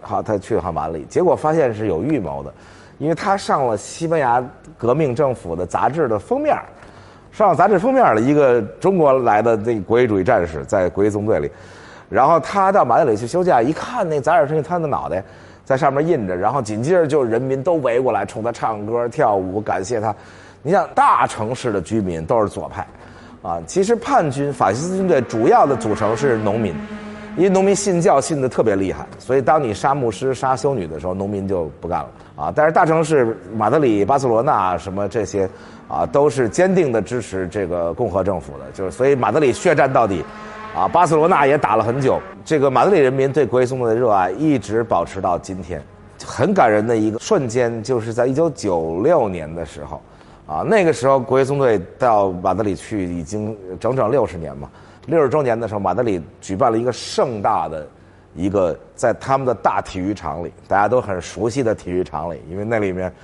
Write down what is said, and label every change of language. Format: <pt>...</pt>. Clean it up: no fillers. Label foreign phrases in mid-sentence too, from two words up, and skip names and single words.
<zh>好，他去了趟馬德里，結果發現是有預謀的，因為他上了西班牙革命政府的雜誌的封面，上了雜誌封面的一個中國來的那個國際主義戰士在國際縱隊裡，然後他到馬德里去休假，一看那雜誌上他的腦袋在上面印着，然後緊接着就人民都圍過來衝他唱歌跳舞感謝他。你想大城市的居民都是左派啊，其實叛軍法西斯軍隊主要的組成是農民，因為農民信教信得特別厲害，所以當你殺牧師殺修女的時候，農民就不幹了啊。但是大城市馬德里巴塞羅那什麼這些啊，都是堅定的支持這個共和政府的，就是所以馬德里血戰到底啊，巴塞羅那也打了很久。這個馬德里人民對國際縱隊的熱愛一直保持到今天。很感人的一個瞬間，就是在1996年的時候啊，那個時候國際縱隊到馬德里去已經整整60年嘛。60周年的時候，馬德里舉辦了一個盛大的一個在他們的大體育場裡，大家都很熟悉的體育場裡，因為那裡面</zh>